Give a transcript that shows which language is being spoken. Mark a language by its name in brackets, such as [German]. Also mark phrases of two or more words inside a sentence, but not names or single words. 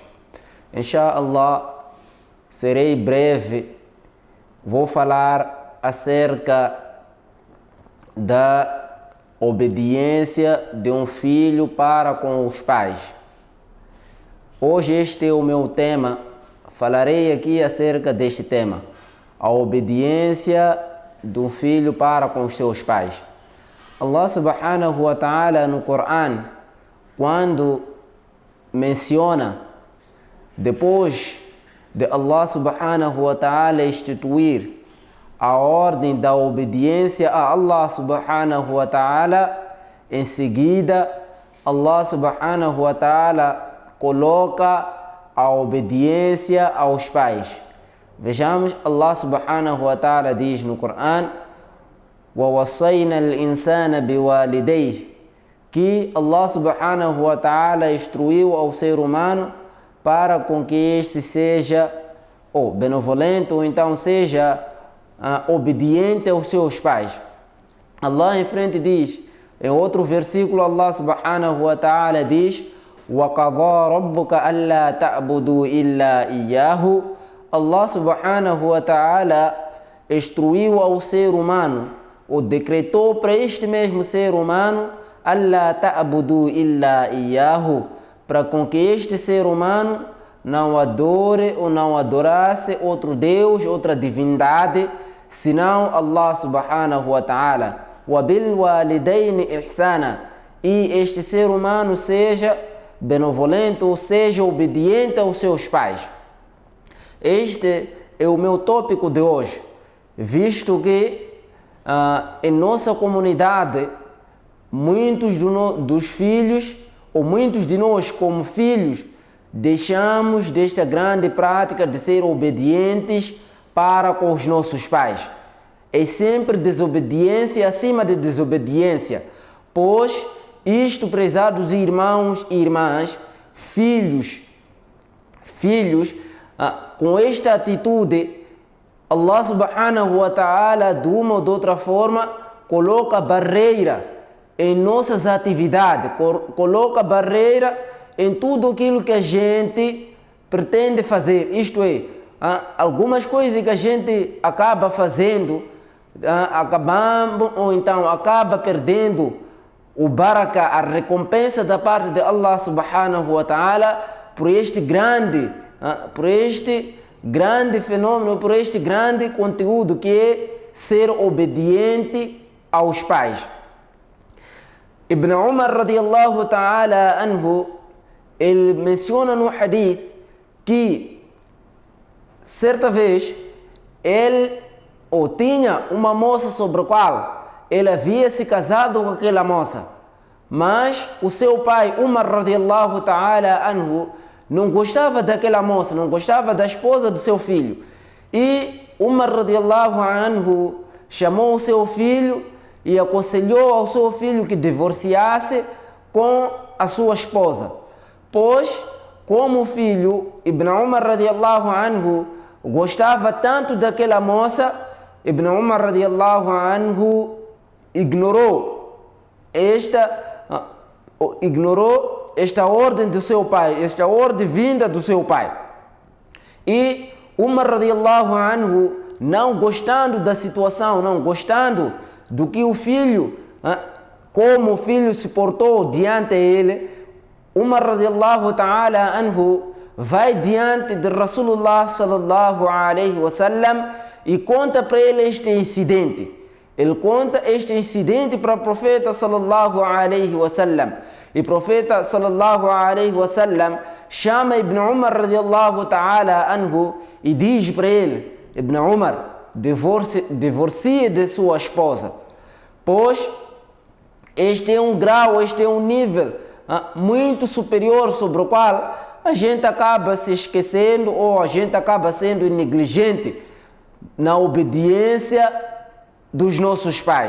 [Portuguese] Inshallah, serei breve, vou falar acerca da obediência de um filho para com os pais. Hoje este é o meu tema, falarei aqui acerca deste tema, a obediência de um filho para com os seus pais. Allah [Arabic] سبحانه وتعالى [Portuguese] no Coran, quando menciona, depois de Allah [Arabic] سبحانه وتعالى [Portuguese] instituir a ordem da obediência a Allah [Arabic] سبحانه وتعالى, [Portuguese] em seguida Allah [Arabic] سبحانه وتعالى [Portuguese] coloca a obediência aos pais. Vejamos, Allah [Arabic] سبحانه وتعالى [Portuguese] diz no Coran: [Arabic] وَوَصَّيْنَا الْإِنسَانَ بِوَالِدَيْهِ, [Portuguese] que Allah [Arabic] سبحانه وتعالى [Portuguese] instruiu ao ser humano para com que este seja benevolente ou então seja obediente aos seus pais. Allah em frente diz, em outro versículo, [Arabic] الله سبحانه وتعالى diz: وَقَضَى رَبُّكَ أَلَّا تَعْبُدُوا إِلَّا إِيَّاهُ. [Portuguese] Allah [Arabic] سبحانه وتعالى [Portuguese] instruiu ao ser humano, ou decretou para este mesmo ser humano, [Arabic] أَلَّا تَعْبُدُوا إِلَّا إِيَّاهُ, [Portuguese] para com que este ser humano não adore ou não adorasse outro Deus, outra divindade, senão Allah [Arabic] سبحانه وتعالى. وَبِالْوَالِدَيْنِ إِحْسَانًا, [Portuguese] e este ser humano seja benevolente ou seja obediente aos seus pais. Este é o meu tópico de hoje, visto que em nossa comunidade muitos dos filhos, ou muitos de nós como filhos, deixamos desta grande prática de ser obedientes para com os nossos pais. É sempre desobediência acima de desobediência, pois isto, prezados irmãos e irmãs, filhos, com esta atitude, [Arabic] الله سبحانه وتعالى, [Portuguese] de uma ou de outra forma, coloca barreira em nossas atividades, coloca barreira em tudo aquilo que a gente pretende fazer. Isto é, algumas coisas que a gente acaba fazendo, acabamos ou então acaba perdendo o baraka, a recompensa da parte de Allah [Arabic] سبحانه وتعالى [Portuguese] por este grande fenômeno, por este grande conteúdo que é ser obediente aos pais. [Arabic] Ibn Umar رضي الله تعالى عنه, [Portuguese] ele menciona no hadith que certa vez ele tinha uma moça sobre a qual ele havia se casado com aquela moça, mas o seu pai Umar [Arabic] رضي الله تعالى عنه [Portuguese] não gostava daquela moça, não gostava da esposa do seu filho. E Umar [Arabic] رضي الله عنه [Portuguese] chamou o seu filho e aconselhou ao seu filho que divorciasse com a sua esposa. Pois, como o filho, [Arabic] Ibn Umar رضي الله عنه, [Portuguese] gostava tanto daquela moça, Ibn Umar [Arabic] رضي الله عنه [Portuguese] ignorou esta ordem do seu pai, esta ordem vinda do seu pai. [Arabic] E Umar رضي الله عنه, [Portuguese] não gostando da situação, não gostando do que o filho, como o filho se portou diante dele, Umar [Arabic] رضي الله تعالى عنه [Portuguese] vai diante de [Arabic] رسول الله صلى الله عليه وسلم [Portuguese] e conta para ele este incidente. Ele conta este incidente para o profeta [Arabic] صلى الله عليه وسلم. [Portuguese] E o profeta [Arabic] صلى الله عليه وسلم [Portuguese] chama Ibn Umar [Arabic] رضي الله تعالى عنه [Portuguese] e diz para ele: Ibn Umar, divorcie de sua esposa, pois este é um grau, este é um nível muito superior sobre o qual a gente acaba se esquecendo ou a gente acaba sendo negligente na obediência dos nossos pais.